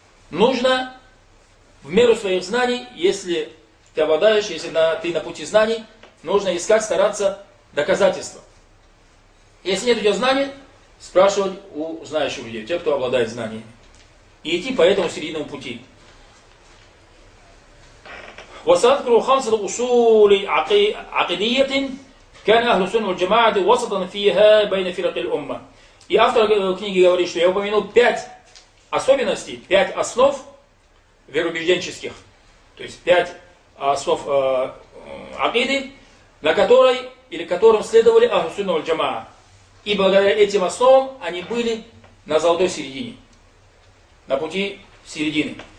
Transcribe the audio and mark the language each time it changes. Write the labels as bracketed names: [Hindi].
[Russian] Нужно в меру своих знаний, если ты обладаешь, если ты на пути знаний, нужно искать, стараться доказательства. Если нет у тебя знаний, спрашивать у знающих людей, тех, кто обладает знаниями, и идти по этому серединному пути. [Arabic] وسأذكر خمسة أصول عقيدية كان أهل السنة والجماعة وسطا فيها بين فرق الأمة. [Russian] И автор книги говорит, что я упомянул пять особенностей, пять основ вероубежденческих, то есть пять основ акиды, на которой или которым следовали Ахл Сунна валь Джамаа. И благодаря этим основам они были на золотой середине, на пути середины.